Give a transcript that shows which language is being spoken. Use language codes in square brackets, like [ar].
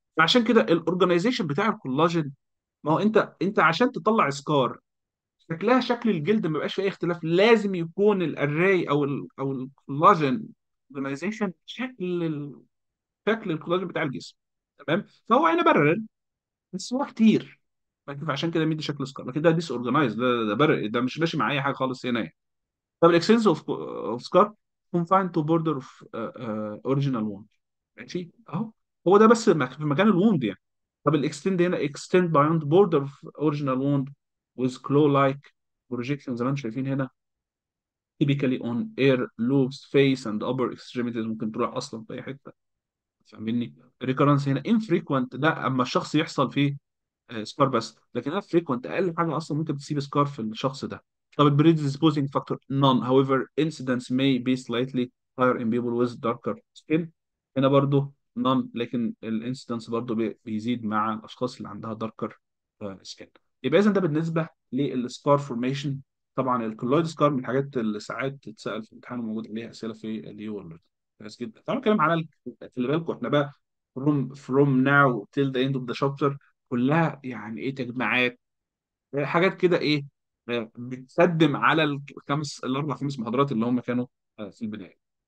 [ar] فعشان كده الاورجنايزيشن بتاع الكولاجين، ما هو انت عشان تطلع سكار شكلها شكل الجلد ما يبقاش فيه اي اختلاف، لازم يكون الاري او الكولاجين اورجانيزيشن شكل الكولاجين بتاع الجسم. تمام؟ فهو هنا بارل، بس هو كتير، عشان كده مدي شكل سكار. لكن ده ديس اورجنايز، ده بارل، ده مش ماشي مع اي حاجه خالص هنا يعني. طب الاكسنس اوف سكار [en] confined to border of original wound. [ar] ماشي اهو، هو ده بس في مكان الووند يعني. طب الاكستند هنا [en] extend beyond border of original wound with claw-like projection [ar] زي ما انتم شايفين هنا، [en] typically on air lobes face and upper extremities. [ar] ممكن تروح اصلا في اي حته. فاهمني؟ recurrence هنا infrequent، ده اما الشخص يحصل فيه سكار بس، لكن هي فريكوينت اقل حاجه اصلا ممكن تسيب سكار في الشخص ده. [en] طب predisposing factor none, however incidence may be slightly higher in people with darker skin. [ar] هنا برضو none، لكن الانسيدنس برضو بيزيد مع الاشخاص اللي عندها [en] darker skin. [ar] يبقى اذا ده بالنسبه للسكار فورميشن. طبعا الكولويد سكار من الحاجات اللي ساعات تتسال في الامتحان وموجود عليها اسئله في اليو وورلد. كويس جدا. تعالوا نتكلم على خلي بالكم احنا بقى [en] from now till the end of the chapter [ar] كلها يعني ايه، تجمعات، حاجات كده ايه، بتقدم على الاربع خمس محاضرات اللي هم كانوا في البدايه.